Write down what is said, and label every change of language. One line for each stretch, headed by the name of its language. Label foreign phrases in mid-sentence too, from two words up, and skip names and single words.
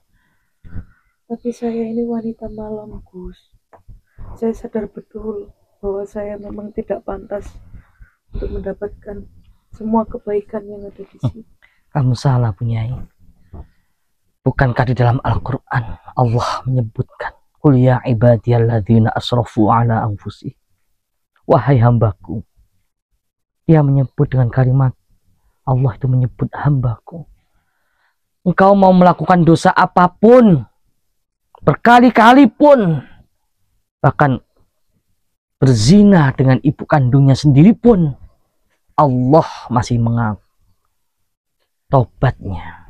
Indonesian: Tapi saya ini wanita malam, Gus. Saya sadar betul bahwa saya memang tidak pantas untuk mendapatkan semua kebaikan yang ada di sini. Kamu salah, Bunyai. Bukankah di dalam Al-Quran Allah menyebutkan,
Arabic: قل يا عبادي الذين أسرفوا على أنفسهم.
Indonesian: Wahai hambaku. Dia menyebut dengan kalimat, Allah itu menyebut hambaku. Engkau mau melakukan dosa apapun, berkali-kali pun, bahkan berzina dengan ibu kandungnya sendiri pun, Allah masih mengaku taubatnya.